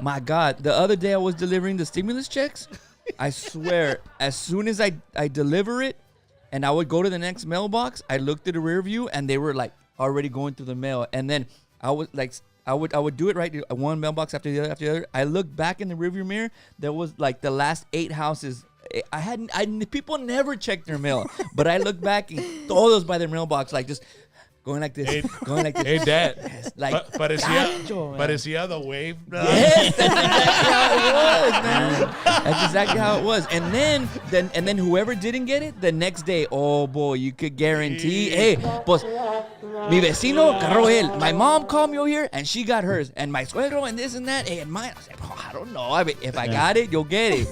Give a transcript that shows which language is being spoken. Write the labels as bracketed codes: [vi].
[en] My God, the other day I was delivering the stimulus checks. I swear, as soon as I deliver it, and I would go to the next mailbox, I looked at the rear view, and they were like already going through the mail, and then I was like. I would do it right, one mailbox after the other. I looked back in the rearview mirror. There was like the last 8 houses. People never check their mail, but I looked back and [es] todos [en] by their mailbox, like just going like this, Hey, Dad. like [es] Parecía, parecía [en] the wave. Yes, that's exactly how it was, man. That's exactly how it was. And then whoever didn't get it, the next day, oh boy, you could guarantee, hey, [es] pues, mi vecino agarró él. [en] My mom called me over here, and she got hers. And my suegro and this and that, hey, and mine. I was like, oh, I don't know. I mean, if I got it, you'll get it.